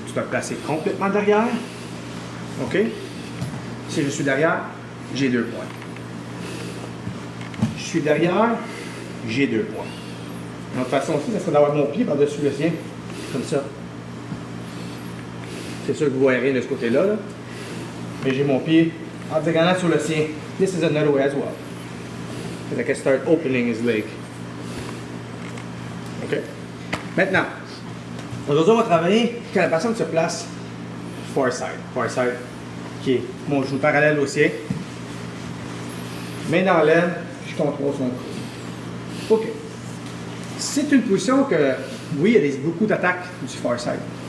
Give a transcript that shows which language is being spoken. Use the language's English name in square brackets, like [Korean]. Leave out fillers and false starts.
[French] Tu dois te placer complètement derrière. OK? Si je suis derrière, j'ai 2 points. Je suis derrière, j'ai 2 points. Une autre façon aussi, ça serait d'avoir mon pied par-dessus le sien, comme ça. C'est sûr que vous voyez rien de ce côté-là, là. Mais j'ai mon pied en diagonale sur le sien. [English] This is another way as well. I can start opening his leg. [French] OK? Maintenant, aujourd'hui, on va travailler quand la personne se place far side. Far side, qui est mon genou parallèle au sien. Main dans l'aile, je contrôle son cou. OK. C'est une position que, oui, il y a beaucoup d'attaques du far side.